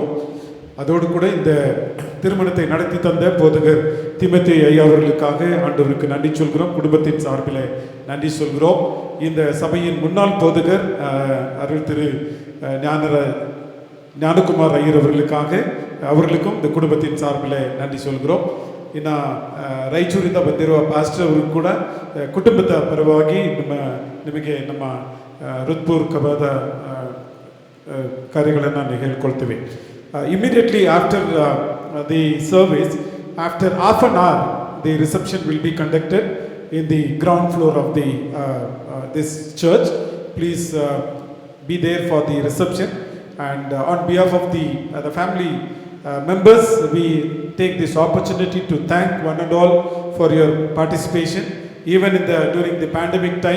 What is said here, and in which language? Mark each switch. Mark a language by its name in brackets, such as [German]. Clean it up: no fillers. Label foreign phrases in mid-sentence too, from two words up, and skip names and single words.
[Tamil] அதோடு கூட இந்த திருமணத்தை நடத்தி தந்த போதகர் திமோத்தே ஐயா அவர்களுக்காக ஆண்டவருக்கு நன்றி சொல்கிறோம். குடும்பத்தின் சார்பில் நன்றி சொல்கிறோம். இந்த சபையின் முன்னாள் போதகர் அருள் திரு ஞானகுமார் ஐயர் அவர்களுக்கும் இந்த குடும்பத்தின் சார்பிலே நன்றி சொல்கிறோம். [Kannada] ಇನ್ನು ರಾಯಚೂರಿಂದ ಬಂದಿರುವ ಪಾಸ್ಟರ್ ಅವರು ಕೂಡ ಕುಟುಂಬದ ಪರವಾಗಿ ನಿಮಗೆ ನಮ್ಮ ಹೃತ್ಪೂರ್ವಕವಾದ ಕಾರ್ಯಗಳನ್ನು ನಾನು ಹೇಳ್ಕೊಳ್ತೀವಿ. [English] Immediately after the service, after half an hour, the reception will be conducted in the ground floor of the this church. Please be there for the reception. And on behalf of the family members, we take this opportunity to thank one and all for your participation, even during the pandemic time.